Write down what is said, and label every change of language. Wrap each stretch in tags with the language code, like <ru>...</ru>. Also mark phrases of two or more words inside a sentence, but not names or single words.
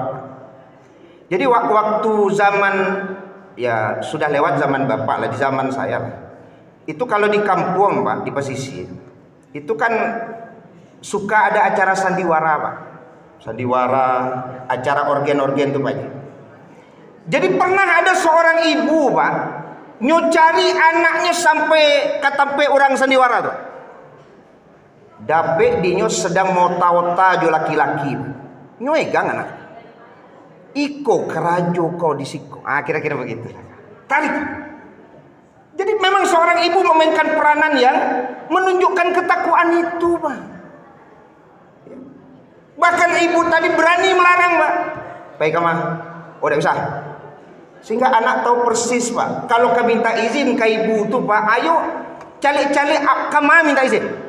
<id>Jadi waktu zaman, ya sudah lewat zaman Bapak lah, di zaman saya lah. Itu kalau di kampung, Pak, di pesisir, itu kan suka ada acara sandiwara, Pak. Sandiwara, acara organ-organ itu, Pak. Jadi pernah ada seorang ibu, Pak, nyocari anaknya sampai katampe orang sandiwara tuh.</id> <min>Dape dinyo sedang mota-ota jo laki-laki. Nyoegang anak. Iko kerajo kau disiko.</min> <id>Kira-kira begitu. Tarik. Jadi memang seorang ibu memainkan peranan yang menunjukkan ketakwaan itu, Pak. Bahkan ibu tadi berani melarang, Pak. Baik, Kama. Tidak usah. Sehingga anak tahu persis, Pak. Kalau kami minta izin ke ibu tuh, Pak, ayo calik-calik Kama minta izin.</id>